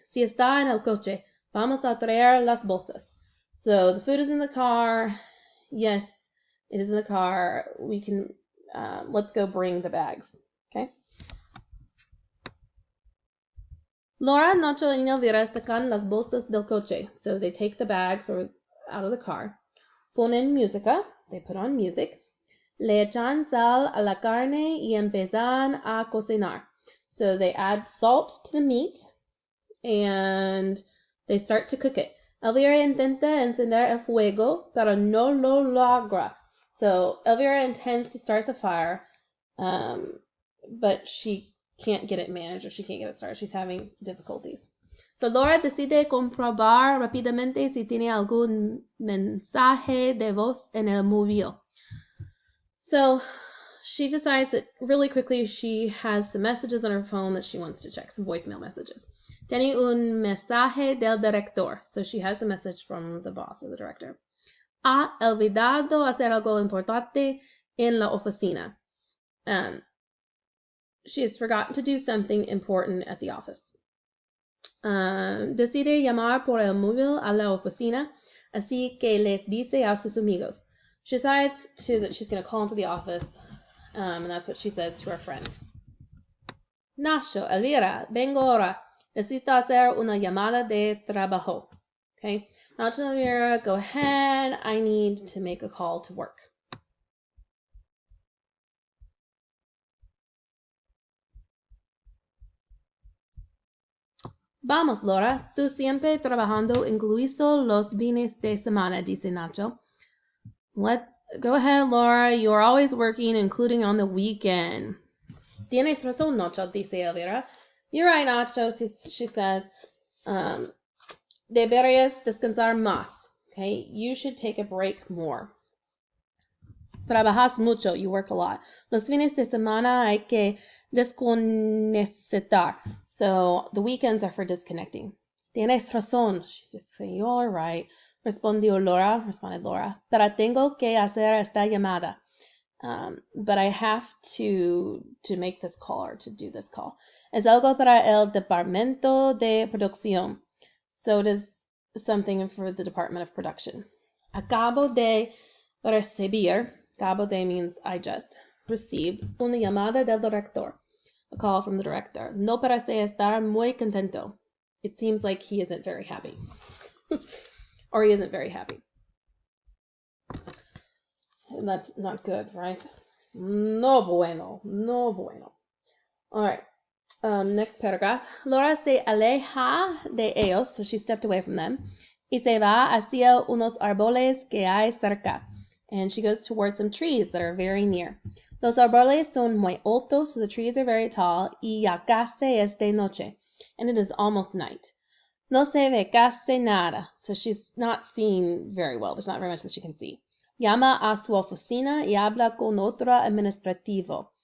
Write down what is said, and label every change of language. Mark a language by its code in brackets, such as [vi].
[es] Si está en el coche, vamos a traer las bolsas. [en] So the food is in the car. Yes, it is in the car. We can, let's go bring the bags. Okay? [es] Laura, Nacho, y Elvira sacan las bolsas del coche. [en] So they take the bags out of the car. [es] Ponen música. [en] They put on music. [es] Le echan sal a la carne y empiezan a cocinar. [en] So they add salt to the meat and they start to cook it. [es] Elvira intenta encender el fuego, pero no lo logra. [en] So Elvira intends to start the fire, but she can't get it managed, or she can't get it started. She's having difficulties. [es] So Laura decide comprobar rápidamente si tiene algún mensaje de voz en el móvil. [en] So she decides that really quickly she has some messages on her phone that she wants to check, some voicemail messages. [es] Tiene un mensaje del director. [en] So she has a message from the boss or the director. [es] Ha olvidado hacer algo importante en la oficina. [en] She has forgotten to do something important at the office. [es] Decide llamar por el móvil a la oficina, así que les dice a sus amigos. [en] She decides that she's going to call into the office, and that's what she says to her friends. [es] Nacho, Elvira, vengo ahora. Necesito hacer una llamada de trabajo. [en] Okay? Nacho, Elvira, go ahead. I need to make a call to work. [es] Vamos, Laura. Tú siempre trabajando, incluido los fines de semana, dice Nacho. [en] Go ahead, Laura. You're always working, including on the weekend. [es] Tienes razón, Nacho, dice Elvira. [en] You're right, Nacho, she says. [es] Deberías descansar más. [en] Okay? You should take a break more. [es] Trabajas mucho. [en] You work a lot. [es] Los fines de semana hay que desconectar. [en] So the weekends are for disconnecting. [es] Tienes razón. [en] She says, you're right. Responded Laura. [es] Pero tengo que hacer esta llamada. [en] But I have to make this call, or to do this call. [es] Es algo para el departamento de producción. [en] So it is something for the department of production. [es] Acabo de recibir. Acabo de [en] means I just received [es] una llamada del director. [en] A call from the director. [es] No parece estar muy contento. [en] It seems like he isn't very happy. Or he isn't very happy. And that's not good, right? [es] No bueno. [en] All right. Next paragraph. [es] Laura se aleja de ellos, [en] so she stepped away from them, [es] y se va hacia unos árboles que hay cerca. [en] And she goes towards some trees that are very near. [es] Los árboles son muy altos, [en] so the trees are very tall, [es] y ya casi es de noche, [en] and it is almost night. [es] No se ve casi nada, [en] so she's not seeing very well. There's not very much that she can see. [es] Llama a su oficina y habla con otro administrativo.